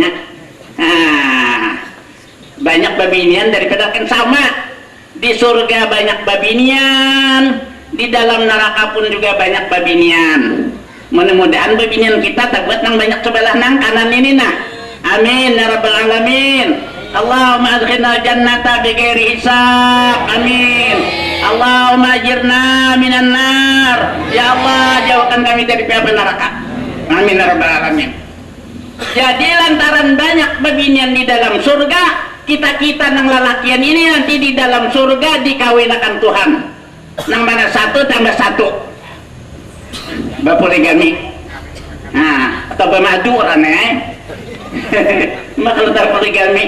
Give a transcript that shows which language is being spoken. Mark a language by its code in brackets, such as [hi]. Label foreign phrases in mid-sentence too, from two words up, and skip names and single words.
[bjn] Nah, banyak babinian daripada kan sama. Di surga banyak babinian, di dalam neraka pun juga banyak babinian. Mudah-mudahan babinian kita tak buat nang banyak sebelah nang kanan ini nah. [ar] آمين يا رب العالمين. اللهم أدخلنا الجنة بغير حساب. Amin. اللهم أجرنا من النار. [bjn] Ya Allah, jauhkan kami dari api neraka. [ar] آمين يا رب العالمين. [bjn] Jadi lantaran banyak babinian di dalam surga, kita nang lalakian ini nanti di dalam surga dikawinakan Tuhan. Nang mana satu tambah satu. Bapoligami. Nah, atau pemaduran Makhluk poligami.